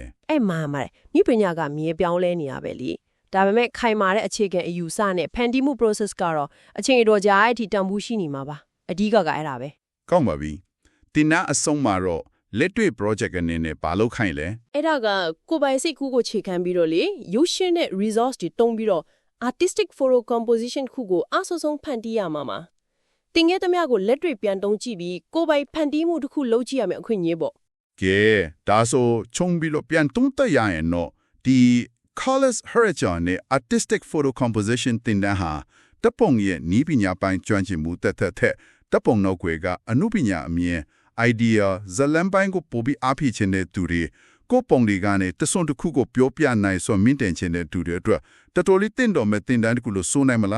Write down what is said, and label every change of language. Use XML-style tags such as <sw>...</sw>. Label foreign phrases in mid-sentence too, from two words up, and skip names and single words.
<my>အဲ့မှာမြပညာကမြေပြောင်းလဲနေရပဲလေဒါပေမဲ့ခိုင်မာတဲ့အခြေခံအယူဆနဲ့ဖန်တီးမှု process ကတော့အချိန်အတော်ကြာအထိတန်ဖိုးရှိနေမှာပါအဓိကအဲ့ဒါပဲ ကောင်းပါပြီတင်နာအဆုံးမှာတော့လက်တွေ့ project အနေနဲ့ဘာလုပ်ခိုင်းလဲ အဲ့ဒါကကိုပိုင်စိတ်ကူးကိုခြေခံပြီးတော့လေရုပ်ရှင်နဲ့ resource တွေတုံးပြီးတော့</my> <en>artistic photo composition</en> <my>ခုကိုအဆောဆုံးဖန်တီးရမှာမှာတင်ခဲ့သမျှကိုလက်တွေ့ပြန်တုံးကြည့်ပြီးကိုပိုင်ဖန်တီးမှုတစ်ခုလုပ်ကြည့်ရမယ်အခွင့်အရေးပေါ့ ကဲဒါဆိုခြုံပြီးလို့ပြန်တုံးတက်ရရင်တော့ဒီ Carlos Herrera နဲ့</my> <en>artistic photo composition</en> <my>တင်တဲ့ဟာတပ်ပုံရဲ့နီးပညာပိုင်းကျွမ်းကျင်မှုတက်တပ်ပုံနောက်ွယ်ကအနုပညာအမြင် idea ဇလန်ပိုင်းကိုပို့ပြီးအားဖြစ်ခြင်းတဲ့သူတွေကိုပုံတွေကနေတဆွန်တစ်ခုကိုပြောပြနိုင်ဆိုမြင့်တင်ခြင်းတဲ့သူတွေအတွက်တော်တော်လေးတင်တော်မဲ့တင်တန်းတစ်ခုလို့ဆိုနိုင်မလား</my>